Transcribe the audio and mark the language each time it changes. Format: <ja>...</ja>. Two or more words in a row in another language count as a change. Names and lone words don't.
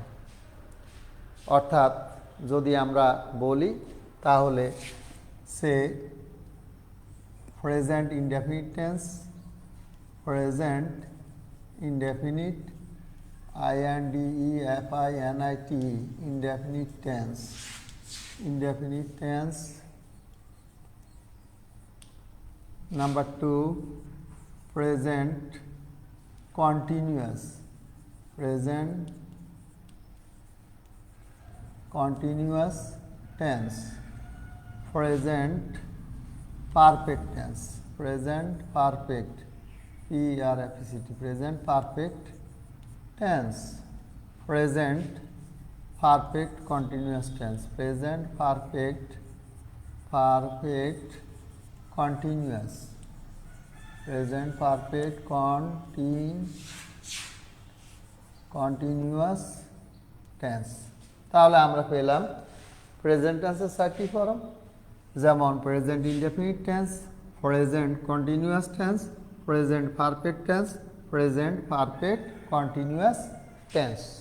<bn>অর্থাৎ যদি আমরা বলি তাহলে সে</bn> <en>present indefinite tense, present indefinite INDEFINIT indefinite tense, indefinite tense. Number 2, present continuous, present continuous tense, present perfect tense, present perfect, PERFECT, present perfect tense, present perfect continuous tense, present perfect continuous, present perfect continuous tense.</en> <bn>তাহলে আমরা পেলাম</bn> <en>present tense 4 form, যেমন present indefinite tense, present continuous tense, present perfect tense, present perfect continuous tense.</en>